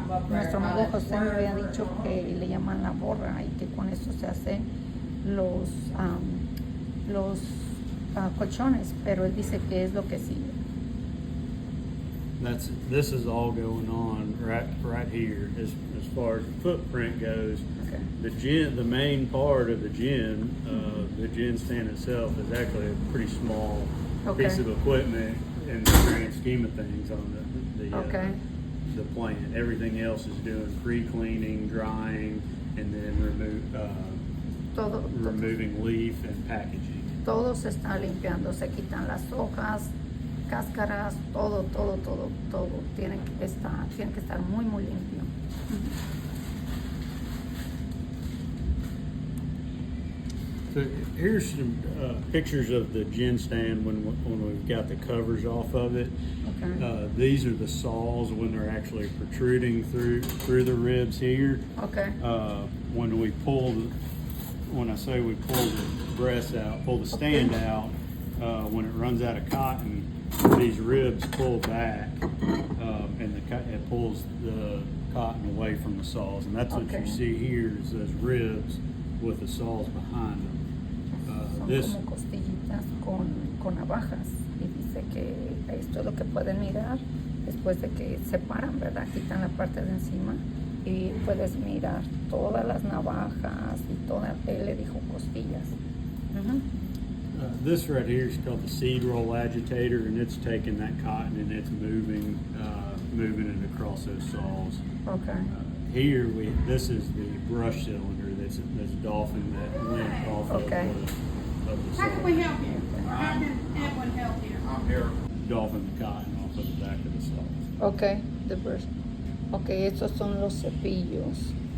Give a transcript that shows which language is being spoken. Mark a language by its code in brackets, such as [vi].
[es] Nuestro amigo José me había dicho que le llaman la borra y que con eso se hacen los colchones, pero él dice que es lo que sigue. [en] This is all going on right here as far as the footprint goes. Okay. The main part of the gin stand itself is actually a pretty small piece of equipment in the grand scheme of things on the plant. Everything else is doing pre-cleaning, drying, and then removing leaf and packaging. [es] Todo se está limpiando, se quitan las hojas, cáscaras, todo tiene que estar muy limpio. [en] So here's some pictures of the gin stand when we've got the covers off of it. Okay. These are the saws when they're actually protruding through the ribs here. Okay. When I say we pull the breast out, pull the stand out, when it runs out of cotton, these ribs pull back, and it pulls the cotton away from the saws, and that's what you see here is those ribs with the saws behind them. [es] Son como costillitas con navajas, y dice que esto es lo que pueden mirar después de que separan, ¿verdad? Quitan la parte de encima y puedes mirar todas las navajas y toda, él le dijo costillas. [en] This right here is called the seed roll agitator, and it's taking that cotton and it's moving it across those saws. Okay. Here this is the brush cylinder that's doffing that lint off of the saw. How can we help you? How can anyone help you? I'm here. Doffing the cotton off of the back of the saw. Okay, the brush. [es] Okay, estos son los cepillos.